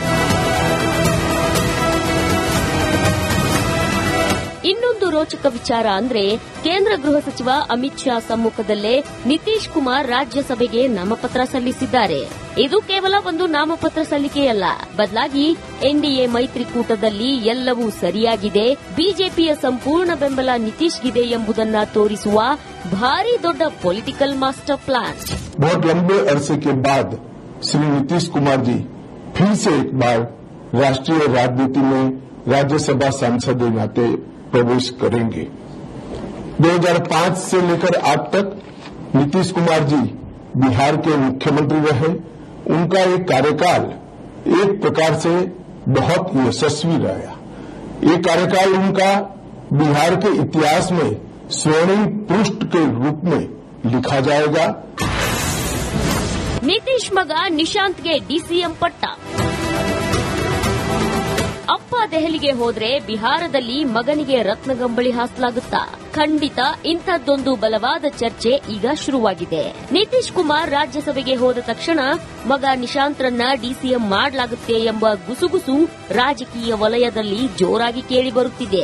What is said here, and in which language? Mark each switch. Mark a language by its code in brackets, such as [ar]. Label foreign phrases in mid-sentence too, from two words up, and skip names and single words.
[kn] ಇನ್ನೊಂದು ರೋಚಕ ವಿಚಾರ ಅಂದ್ರೆ ಕೇಂದ್ರ ಗೃಹ ಸಚಿವ ಅಮಿತ್ ಶಾ ಸಮ್ಮುಖದಲ್ಲೇ ನಿತೀಶ್ ಕುಮಾರ್ ರಾಜ್ಯಸಭೆಗೆ ನಾಮಪತ್ರ ಸಲ್ಲಿಸಿದ್ದಾರೆ. ಇದು ಕೇವಲ ಒಂದು ನಾಮಪತ್ರ ಸಲ್ಲಿಕೆಯಲ್ಲ, ಬದಲಾಗಿ ಎನ್ಡಿಎ ಮೈತ್ರಿಕೂಟದಲ್ಲಿ ಎಲ್ಲವೂ ಸರಿಯಾಗಿದೆ, ಬಿಜೆಪಿಯ ಸಂಪೂರ್ಣ ಬೆಂಬಲ ನಿತೀಶ್ಗಿದೆ ಎಂಬುದನ್ನ ತೋರಿಸುವ ಭಾರಿ ದೊಡ್ಡ [en] political master plan. [hi] बहुत लंबे अरसे के बाद श्री नीतीश कुमार जी फिर से एक बार राष्ट्रीय राजनीति में राज्यसभा सांसद के नाते प्रवेश करेंगे. 2005 से लेकर आज तक नीतीश कुमार जी बिहार के मुख्यमंत्री रहे. उनका एक कार्यकाल एक प्रकार से बहुत यशस्वी रहा. ये कार्यकाल उनका बिहार के इतिहास में स्वर्णिम पृष्ठ के रूप में लिखा जाएगा. [kn] ನಿತೀಶ್ ಮಗ ನಿಶಾಂತ್ಗೆ ಡಿಸಿಎಂ ಪಟ್ಟ. ಅಪ್ಪ ದೆಹಲಿಗೆ ಹೋದ್ರೆ ಬಿಹಾರದಲ್ಲಿ ಮಗನಿಗೆ ರತ್ನಗಂಬಳಿ ಹಾಸಲಾಗುತ್ತಾ? ಖಂಡಿತ ಇಂಥದ್ದೊಂದು ಬಲವಾದ ಚರ್ಚೆ ಈಗ ಶುರುವಾಗಿದೆ. ನಿತೀಶ್ ಕುಮಾರ್ ರಾಜ್ಯಸಭೆಗೆ ಹೋದ ತಕ್ಷಣ ಮಗ ನಿಶಾಂತ್ರನ್ನ ಡಿಸಿಎಂ ಮಾಡಲಾಗುತ್ತೆ ಎಂಬ ಗುಸುಗುಸು ರಾಜಕೀಯ ವಲಯದಲ್ಲಿ ಜೋರಾಗಿ ಕೇಳಿಬರುತ್ತಿದೆ.